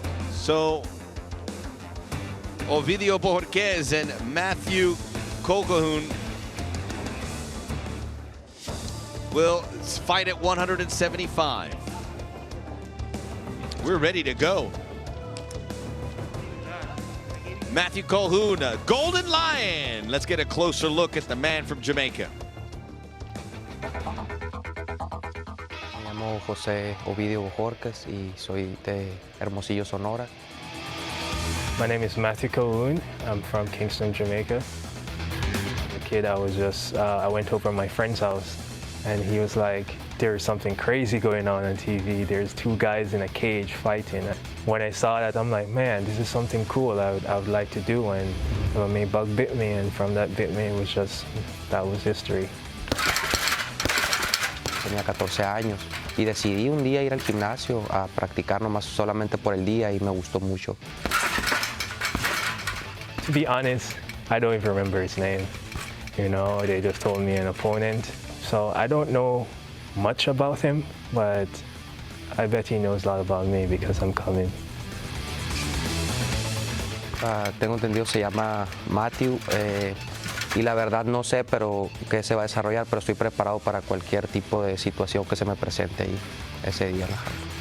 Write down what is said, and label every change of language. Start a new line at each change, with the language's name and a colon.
English: So Ovidio Bojorquez and Matthew Colquhoun will fight at 175. We're ready to go. Matthew Colquhoun, Golden Lion. Let's get a closer look at the man from Jamaica.
Spanish: Me llamo José Ovidio Bojorquez y soy de Hermosillo, Sonora.
English: My name is Matthew Colquhoun. I'm from Kingston, Jamaica. As a kid, I went over to my friend's house, and he was like, there's something crazy going on TV. There's two guys in a cage fighting. When I saw that, I'm like, man, this is something cool I would like to do. And my bug bit me, and from that bit me, that was history.
Spanish: Tenía 14 años y decidí un día ir al gimnasio a practicar nomás solamente por el día y me gustó mucho.
English: To be honest, I don't even remember his name. You know, they just told me an opponent. So I don't know much about him, but I bet he knows a lot about me because I'm coming.
Spanish: Tengo entendido se llama Matthew y la verdad no sé pero qué se va a desarrollar, pero estoy preparado para cualquier tipo de situación que se me presente ahí ese día en la jaula.